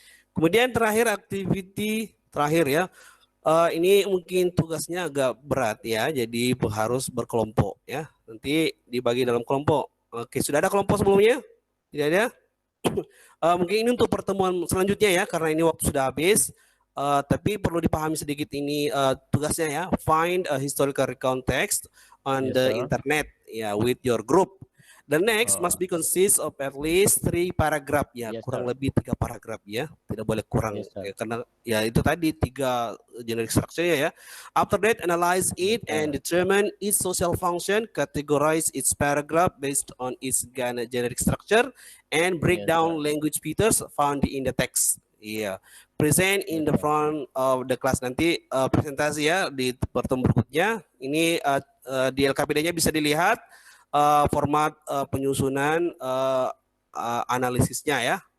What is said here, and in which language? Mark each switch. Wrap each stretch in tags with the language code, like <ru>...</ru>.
<id>Kemudian terakhir activity terakhir ya, ini mungkin tugasnya agak berat ya, jadi harus berkelompok ya. Nanti dibagi dalam kelompok. Oke, sudah ada kelompok sebelumnya? Tidak ada? Mungkin ini untuk pertemuan selanjutnya ya, karena ini waktu sudah habis. Tapi perlu dipahami sedikit ini tugasnya ya.</id> <en>Find a historical recount text on the internet ya with your group. The next must be consist of at least 3 paragraph</en> <id>ya, kurang lebih 3 paragraph ya, tidak boleh kurang ya, karena ya itu tadi 3 generic structure ya.</id> <en>After that, analyze it and determine its social function, categorize its paragraph based on its generic structure, and break down language features found in the text.</en> <id>Iya,</id> <en>present in the front of the class.</en> <id>Nanti presentasi ya di pertemuan berikutnya. Ini di LKPD-nya bisa dilihat format penyusunan analisisnya ya.</id>